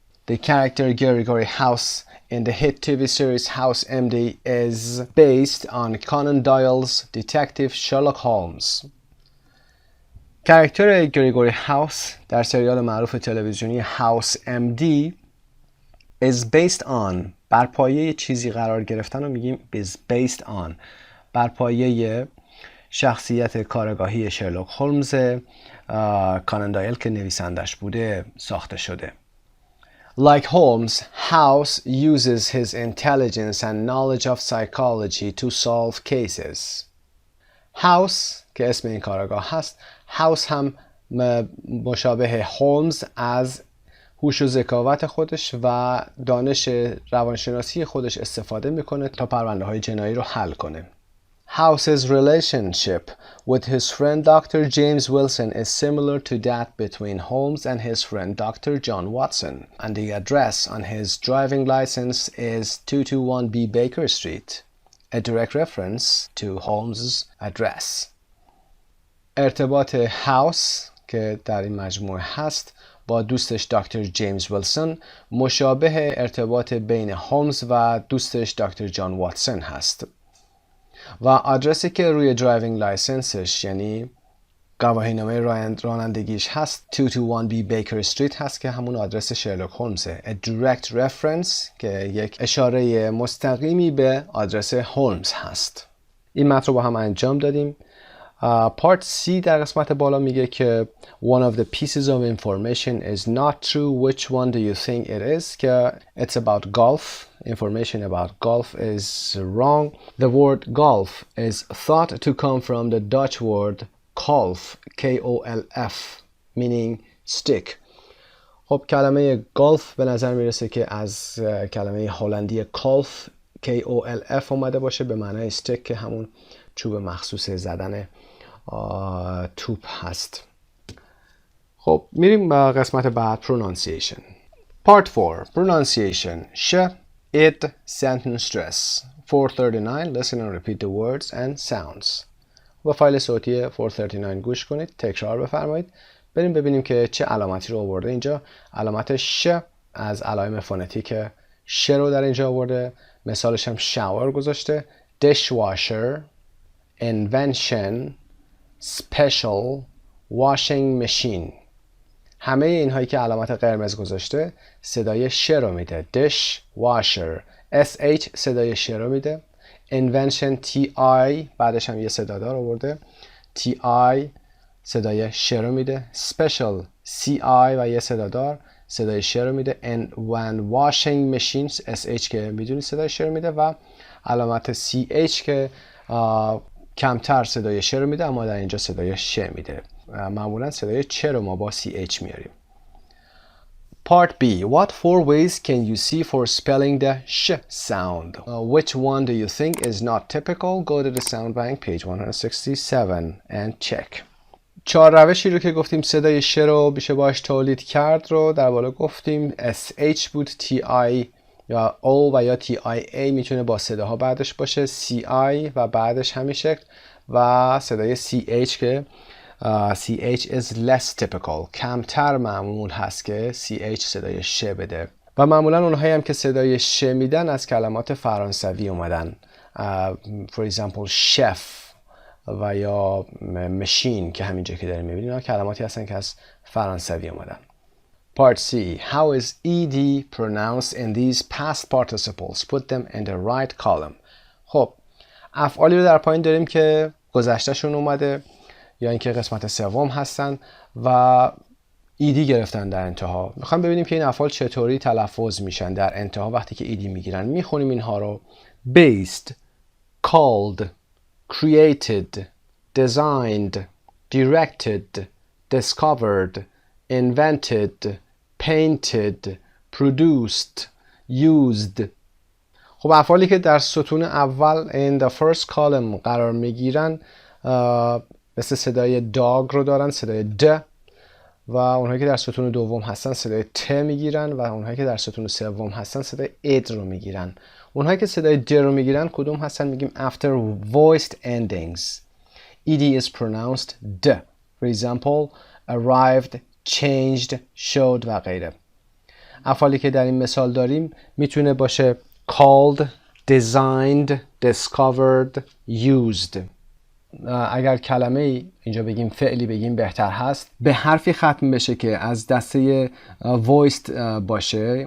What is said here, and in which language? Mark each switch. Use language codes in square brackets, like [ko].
[en] The character Gregory House in the hit TV series House MD is based on Conan Doyle's detective Sherlock Holmes. [fa] کاراکتر گریگوری هاوس در سریال معروف تلویزیونی House MD [en] is based on [fa] بر پایه چیزی قرار گرفتن رو میگیم is based on بر پایه شخصیت کارگاهی شرلوک هولمز کانان دایل که نویسندش بوده ساخته شده. [en] Like Holmes, House uses his intelligence and knowledge of psychology to solve cases. [fa] House که اسم این کارگاه هست، House هم مشابه هولمز از هوش و ذکاوت خودش و دانش روانشناسی خودش استفاده میکنه تا پرونده های جنایی رو حل کنه. [en] House's relationship with his friend Dr. James Wilson is similar to that between Holmes and his friend Dr. John Watson, and the address on his driving license is 221B Baker Street, a direct reference to Holmes's address. [fa] ارتباط هاوس که در این مجموعه هست با دوستش دکتر جیمز ویلسون مشابه ارتباط بین هولمز و دوستش دکتر جان واتسون هست و آدرسی که روی درایوینگ لایسنسش یعنی گواهینامه رانندگیش هست 221B بیکر استریت هست که همون آدرس شرلوک هولمزه. [en] A direct reference [fa] که یک اشاره مستقیمی به آدرس هولمز هست. این متن رو با هم انجام دادیم. پارت C در قسمت بالا میگه که [en] one of the pieces of information is not true. Which one do you think it is? [fa] که [en] it's about golf. Information about golf is wrong. The word golf is thought to come from the Dutch word kolf, K-O-L-F, meaning stick. [fa] خب کلمه گالف به نظر میرسه که از کلمه هلندی کالف K-O-L-F اومده باشه به معنای stick که همون چوب مخصوص زدن توپ هست. خب میریم به قسمت بعد pronunciation. [en] Part 4 pronunciation sh, id, sentence stress. 439 listen and repeat the words and sounds. [fa] با فایل صوتی 439 گوش کنید، تکرار بفرمایید. بریم ببینیم که چه علامتی رو آورده اینجا. علامت ش از علائم فونتیک ش رو در اینجا آورده. مثالش هم shower گذاشته. [en] dishwasher, invention, special, washing machine. [fa] همه اینهایی که علامت قرمز گذاشته صدای ش رو میده. dishwasher sh صدای ش رو میده. invention ti بعدش هم یه صدادار آورده. ti صدای ش رو میده. special ci و یه صدادار صدای ش رو میده. when washing machine sh که میدونی صدای ش رو میده و علامت ch که کمتر صدای ش رو میده اما در اینجا صدای ش میده. معمولا صدای چ رو ما با ch میاریم. [en] Part B. What four ways can you see for spelling the sh sound? Which one do you think is not typical? Go to the sound bank, page 167 and check. [fa] 4 روشی رو که گفتیم صدای ش رو میشه باش تولید کرد رو در بالا گفتیم. sh بود، ti یا o و یا tia میتونه با صداها بعدش باشه، ci و بعدش همین شکل و صدای ch که [en] ch is less typical، [fa] کمتر معمول هست که ch صدای ش بده و معمولا اونهایی هم که صدای ش میدن از کلمات فرانسوی اومدن. [en] for example [fa] chef و یا ماشین که همینجا که داریم میبینیم اینا کلماتی هستن که از فرانسوی اومدن. [en] Part C. How is ed pronounced in these past participles? Put them in the right column. [fa] خب افعالی رو در پایین داریم که گذشتهشون اومده یا اینکه قسمت سوم هستن و ایدی گرفتن در انتها. میخوایم ببینیم که این افعال چطوری تلفظ میشن در انتها وقتی که ایدی میگیرن. میخونیم اینها رو. [en] based, called, created, designed, directed, discovered, invented, painted, produced, used. [fa] خب افعالی که در ستون اول [en] in the first column [fa] قرار میگیرن مثل صدای dog رو دارن، صدای د، و اونهایی که در ستون دوم هستن صدای ت میگیرن و اونهایی که در ستون سوم هستن صدای اد رو میگیرن. اونهایی که صدای د رو میگیرن کدوم هستن؟ میگیم [en] after voiced endings ed is pronounced d. for example arrived, changed, showed [fa] و غیره. افعالی که در این مثال داریم میتونه باشه called, designed, discovered, used. اگر کلمه اینجا بگیم فعلی بگیم بهتر هست، به حرفی ختم بشه که از دسته voiced باشه.